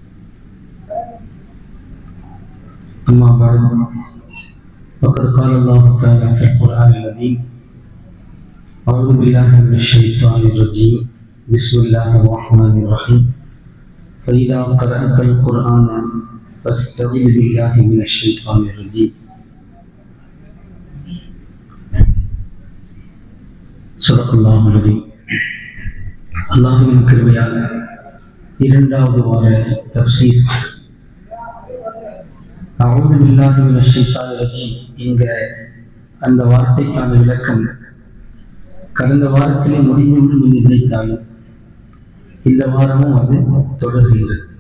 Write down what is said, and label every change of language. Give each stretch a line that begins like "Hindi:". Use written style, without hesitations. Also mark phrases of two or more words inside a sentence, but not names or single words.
Arabic: أما بعد، فقد قال الله تعالى في القرآن العظيم: أعوذ بالله من الشيطان الرجيم. بسم الله الرحمن الرحيم. فإذا قرأت القرآن فاستعذ بالله من الشيطان الرجيم. صدق الله العظيم.
Tamil: அல்லாஹ்வின் கிருபையால் இரண்டாவது வார தஃப்சீர்
Arabic: أعوذ بالله من الشيطان الرجيم
Tamil: என்கிற அந்த வார்த்தைக்கான விளக்கம் கடந்த வாரத்திலே முடிந்துவிடும் என்று நினைத்தாலும் இந்த வாரமும் அது தொடர்கிறது.